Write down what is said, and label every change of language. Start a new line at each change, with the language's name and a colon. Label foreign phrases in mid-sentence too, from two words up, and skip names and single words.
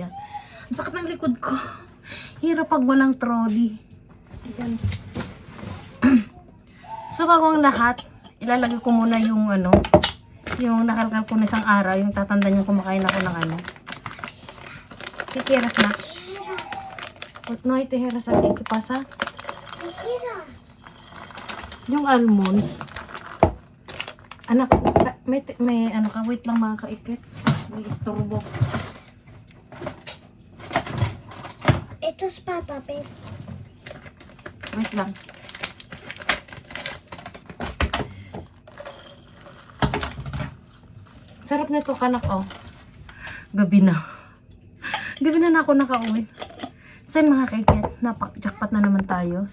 Filipino: Ang sakit ng likod ko. Hirap pag walang trolley. Ayan. So bago ang lahat, ilalagay ko muna yung yung nakalkal ko na isang araw. Yung tatanda niyong kumakain ako ng Tijeras na.
Spanish: No hay tijeras aquí. ¿Qué pasa?
Filipino: Tijeras. Yung almonds. Anak, may ano ka, wait lang mga kaikit. May istorbo.
Spanish: Esto es para papel.
Filipino: Wait lang. Sarap nito kanak, oh. Gabi na. Gabi na ako nakauwi. So yun mga kaiket, jackpot na naman tayo.